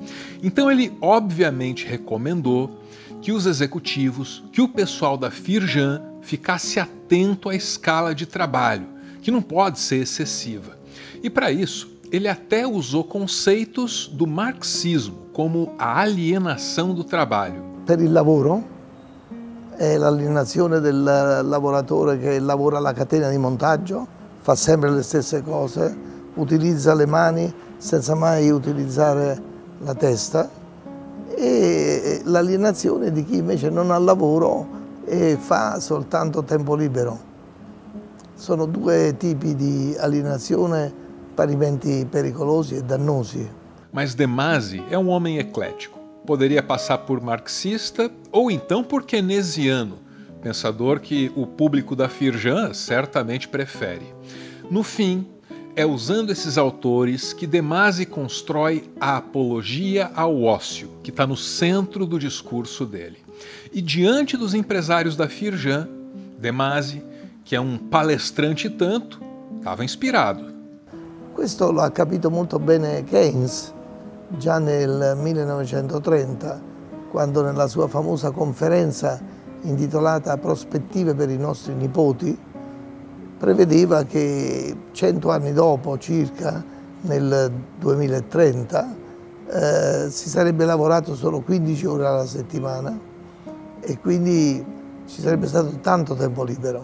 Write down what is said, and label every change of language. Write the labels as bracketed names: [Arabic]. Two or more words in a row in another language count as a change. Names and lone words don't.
[Portuguese] Então ele obviamente recomendou que os executivos, que o pessoal da Firjan ficasse atento à escala de trabalho, que não pode ser excessiva. E para isso, ele até usou conceitos do marxismo, como a alienação do trabalho. [Italian] Per il lavoro è l'alienazione del lavoratore che lavora alla catena di montaggio, fa sempre le stesse cose, utilizza le mani senza mai utilizzare la testa, e l'alienazione di chi invece non ha lavoro e fa soltanto tempo libero. Sono due tipi di alienazione parimenti pericolosi e dannosi. [Portuguese] Mas De Masi é um homem eclético. Poderia passar por marxista ou então por keynesiano, pensador que o público da Firjan certamente prefere. No fim, é usando esses autores que De Masi constrói a apologia ao ócio, que está no centro do discurso dele. E diante dos empresários da Firjan, De Masi, que é um palestrante tanto, estava inspirado. [Italian] Questo lo ha capito molto bene Keynes già nel 1930, quando nella sua famosa conferenza intitolata Prospettive per i nostri nipoti, prevedeva che 100 anni dopo, circa nel 2030, si sarebbe lavorato solo 15 ore alla settimana e quindi ci sarebbe stato tanto tempo libero.